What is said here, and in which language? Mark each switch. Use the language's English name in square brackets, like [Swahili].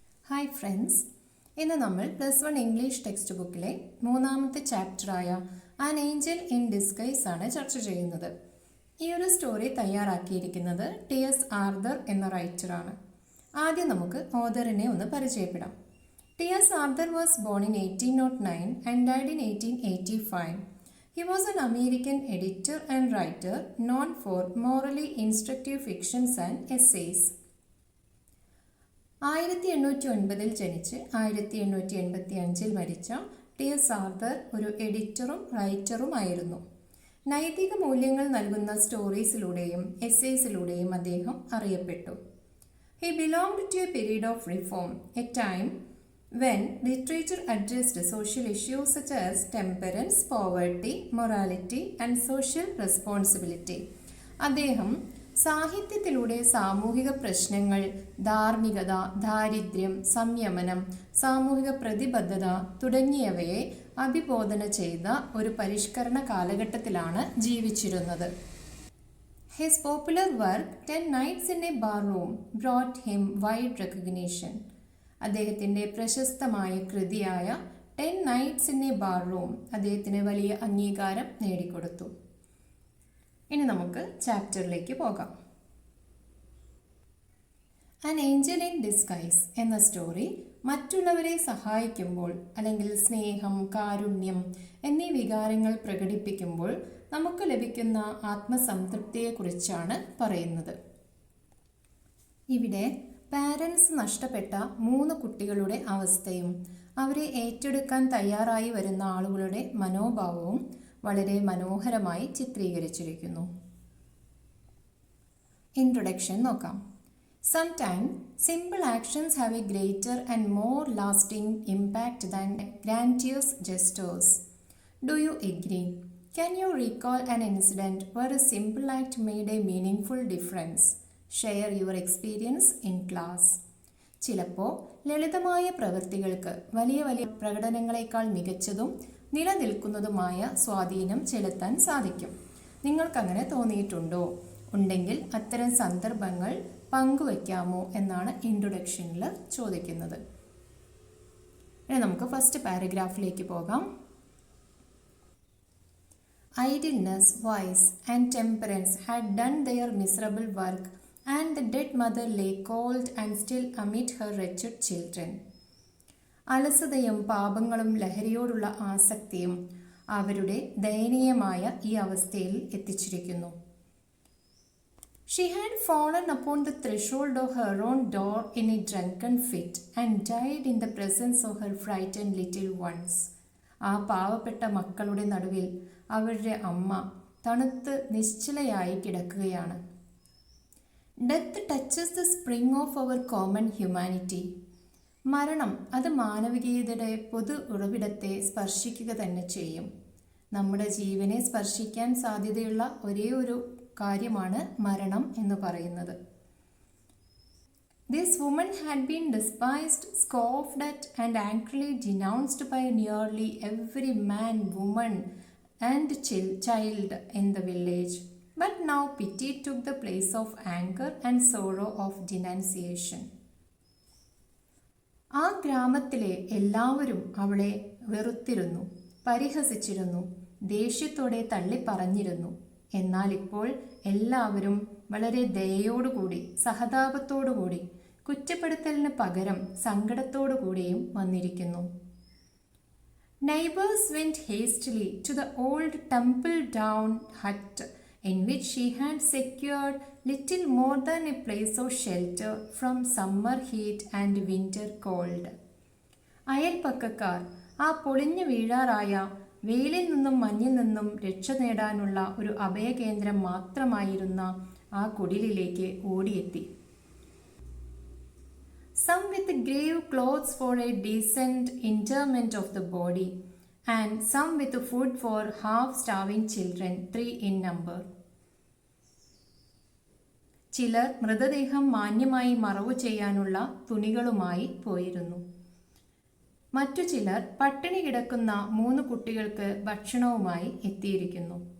[Malayalam] Hi friends, ഇന്ന് നമ്മൾ +1 English text ബുക്കിലെ മൂന്നാമത്തെ ചാപ്റ്ററായ ആൻ ഏഞ്ചൽ ഇൻ ഡിസ്ഗൈസ് ആണ് ചർച്ച ചെയ്യുന്നത്. ഈ ഒരു സ്റ്റോറി തയ്യാറാക്കിയിരിക്കുന്നത് ടി.എസ്. ആർതർ എന്ന റൈറ്ററാണ്. ആദ്യം നമുക്ക് ഓഥറിനെ ഒന്ന് പരിചയപ്പെടാം. TS. [English] Arthur was born in 1809 and died in 1885. He was an American editor and writer known for morally instructive fictions and essays. [Malayalam] 1809 ജനിച്ച് 1885 മരിച്ച ടി.എസ്. ആർതർ ഒരു എഡിറ്ററും റൈറ്ററുമായിരുന്നു. നൈതിക മൂല്യങ്ങൾ നൽകുന്ന സ്റ്റോറീസിലൂടെയും എസ്സേസിലൂടെയും അദ്ദേഹം അറിയപ്പെട്ടു. [English] He belonged to a period of reform, a time when literature addressed social issues such as temperance, poverty, morality and social responsibility. [Malayalam] അദ്ദേഹം സാഹിത്യത്തിലൂടെ സാമൂഹിക പ്രശ്നങ്ങൾ, ധാർമ്മികത, ദാരിദ്ര്യം, സംയമനം, സാമൂഹിക പ്രതിബദ്ധത തുടങ്ങിയവയെ അഭിബോധന ചെയ്ത ഒരു പരിഷ്കരണ കാലഘട്ടത്തിലാണ് ജീവിച്ചിരുന്നത്. [English] His popular work 10 Nights in a Barroom brought him wide recognition. [Malayalam] അദ്ദേഹത്തിൻ്റെ പ്രശസ്തമായ കൃതിയായ 10 Nights in a Barroom അദ്ദേഹത്തിന് വലിയ അംഗീകാരം നേടിക്കൊടുത്തു. ഇനി നമുക്ക് ചാപ്റ്ററിലേക്ക് പോകാം. ആൻ ഏഞ്ചൽ ഇൻ ഡിസ്ഗൈസ് എന്ന സ്റ്റോറി മറ്റുള്ളവരെ സഹായിക്കുമ്പോൾ അല്ലെങ്കിൽ സ്നേഹം, കാരുണ്യം എന്നീ വികാരങ്ങൾ പ്രകടിപ്പിക്കുമ്പോൾ നമുക്ക് ലഭിക്കുന്ന ആത്മസംതൃപ്തിയെക്കുറിച്ചാണ് പറയുന്നത്. ഇവിടെ പാരൻസ് നഷ്ടപ്പെട്ട 3 കുട്ടികളുടെ അവസ്ഥയും അവരെ ഏറ്റെടുക്കാൻ തയ്യാറായി വരുന്ന ആളുകളുടെ മനോഭാവവും വളരെ മനോഹരമായി ചിത്രീകരിച്ചിരിക്കുന്നു. ഇൻട്രൊഡക്ഷൻ നോക്കാം. [English] Sometimes simple actions have a greater and more lasting impact than grandiose gestures. Do you agree? Can you recall an incident where a simple act made a meaningful difference? Share your experience in class. [Malayalam] ചിലപ്പോൾ ലളിതമായ പ്രവൃത്തികൾക്ക് വലിയ വലിയ പ്രകടനങ്ങളെക്കാൾ മികച്ചതും നിലനിൽക്കുന്നതുമായ സ്വാധീനം ചെലുത്താൻ സാധിക്കും. നിങ്ങൾക്കങ്ങനെ തോന്നിയിട്ടുണ്ടോ? ഉണ്ടെങ്കിൽ അത്തരം സന്ദർഭങ്ങൾ പങ്കുവയ്ക്കാമോ എന്നാണ് ഇൻട്രൊഡക്ഷനിൽ ചോദിക്കുന്നത്. ഇനി നമുക്ക് ഫസ്റ്റ് പാരഗ്രാഫിലേക്ക് പോകാം. [English] Idleness, vice and temperance had done their miserable work, and the dead mother lay cold and still amid her wretched children. [Malayalam] അലസതയും പാപങ്ങളും ലഹരിയോടുള്ള ആസക്തിയും അവരുടെ ദയനീയമായ ഈ അവസ്ഥയിൽ എത്തിച്ചിരിക്കുന്നു. [English] She had fallen upon the threshold of her own door in a drunken fit and died in the presence of her frightened little ones. [Malayalam] ആ പാവപ്പെട്ട മക്കളുടെ നടുവിൽ അവരുടെ അമ്മ തണുത്ത് നിശ്ചലയായി കിടക്കുകയാണ്. [English] Death touches the spring of our common humanity. [Malayalam] മരണം അത് മാനവികതയുടെ പൊതു ഉറവിടത്തെ സ്പർശിക്കുക തന്നെ ചെയ്യും. നമ്മുടെ ജീവനെ സ്പർശിക്കാൻ സാധ്യതയുള്ള ഒരേ ഒരു കാര്യമാണ് മരണം എന്ന് പറയുന്നത്. [English] This woman had been despised, scoffed at and angrily denounced by nearly every man, woman and child in the village. But now pity took the place of anger and sorrow of denunciation. [Malayalam] ആ ഗ്രാമത്തിലെ എല്ലാവരും അവളെ വെറുത്തിരുന്നു, പരിഹസിച്ചിരുന്നു, ദേഷ്യത്തോടെ തള്ളിപ്പറഞ്ഞിരുന്നു. എന്നാൽ ഇപ്പോൾ എല്ലാവരും വളരെ ദയയോടുകൂടി, സഹതാപത്തോടുകൂടി, കുറ്റപ്പെടുത്തലിന് പകരം സങ്കടത്തോടുകൂടിയും വന്നിരിക്കുന്നു. [English] Neighbors went hastily to the old tumble-down hut in which she had secured little more than a place of shelter from summer heat and winter cold. [Malayalam] അയൽപക്കക്കാർ ആ പൊളിഞ്ഞു വീഴാറായ വെയിലിൽ നിന്നും മഞ്ഞിൽ നിന്നും രക്ഷ നേടാനുള്ള ഒരു അഭയകേന്ദ്രം മാത്രമായിരുന്ന ആ കുടിലിലേക്ക് ഓടിയെത്തി. [English] Some with grave clothes for a decent interment of the body, and some with food for half-starving children, 3 in number. [Malayalam] ചിലർ മൃതദേഹം മാന്യമായി മറവു ചെയ്യാനുള്ള തുണികളുമായി പോയിരുന്നു. മറ്റു ചിലർ പട്ടിണി കിടക്കുന്ന 3 കുട്ടികൾക്ക് ഭക്ഷണവുമായി എത്തിയിരിക്കുന്നു.